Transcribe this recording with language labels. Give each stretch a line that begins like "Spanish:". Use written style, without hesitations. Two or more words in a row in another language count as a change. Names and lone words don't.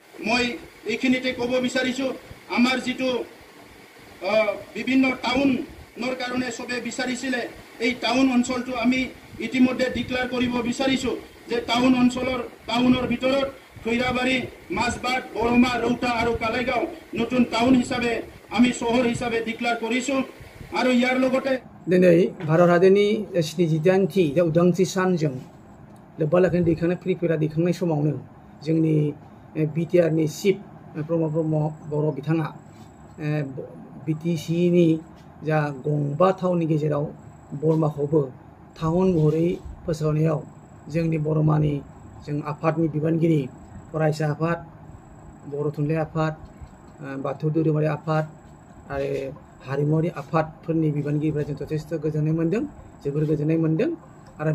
Assamese: মই এইখিনিতে ক'ব বিচাৰিছোঁ আমাৰ যিটো বিভিন্ন টাউনৰ কাৰণে সবে বিচাৰিছিলে এই টাউন অঞ্চলটো আমি ইতিমধ্যে ডিক্লেয়াৰ কৰিব বিচাৰিছোঁ যে টাউনৰ ভিতৰত খৈৰাবাৰী মাছবাট বৰমা ৰৌতা আৰু কালাইগাঁও নতুন টাউন হিচাপে আমি চহৰ হিচাপে ডিক্লেয়াৰ কৰিছোঁ আৰু ইয়াৰ লগতে
Bodo: दिनै भारत हादरनि 78थि उदांस्रि सानजों लोब्बा लाखिनानै दैखांनाय प्रिपेयार दैखांनाय समावनो जोंनि बिटिआरनि चिफ प्रमद ब्रह्म बर' बिथाङा बिटिसिनि जा गंबा टाउननि गेजेराव बरमाखौबो टाउन महरै फोसावनायाव जोंनि बरमानि जों आफादनि बिबानगिरि फरायसा आफाद बर' थुनलाइ आफाद बाथौ धोरोमारि आफाद आरो हारिमुआरि आफादफोरनि बिबानगिरिफोरा जों जथेस्थ गोजोननाय मोन्दों जोबोर गोजोननाय मोन्दों आरो